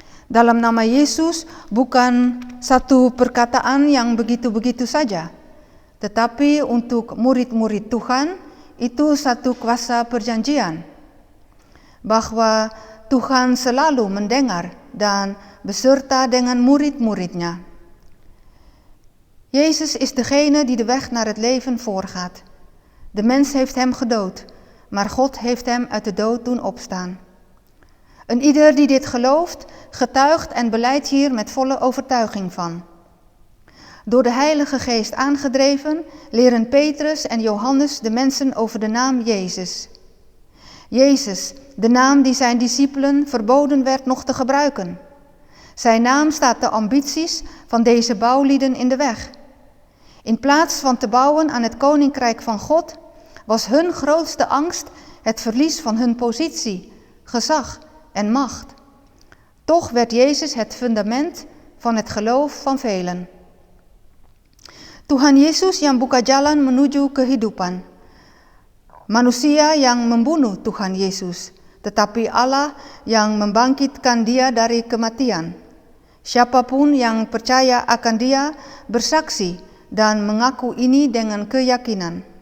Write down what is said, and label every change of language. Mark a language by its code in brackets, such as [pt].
[id] Dalam nama Yesus bukan satu perkataan yang begitu-begitu saja, tetapi untuk murid-murid Tuhan itu satu kuasa perjanjian. Bahwa Tuhan selalu mendengar dan beserta dengan murid-muridnya. [nl] Jezus is degene die de weg naar het leven voorgaat. De mens heeft hem gedood, maar God heeft hem uit de dood doen opstaan. En ieder die dit gelooft, getuigt en belijdt hier met volle overtuiging van. Door de Heilige Geest aangedreven, leren Petrus en Johannes de mensen over de naam Jezus. Jezus, de naam die zijn discipelen verboden werd nog te gebruiken. Zijn naam staat de ambities van deze bouwlieden in de weg. In plaats van te bouwen aan het koninkrijk van God, was hun grootste angst het verlies van hun positie, gezag en macht. Toch werd Jezus het fundament van het geloof van velen. [id] Tuhan Yesus yang buka jalan menuju kehidupan. Manusia yang membunuh Tuhan Yesus, tetapi Allah yang membangkitkan dia dari kematian. Siapapun yang percaya akan dia bersaksi dan mengaku ini dengan keyakinan.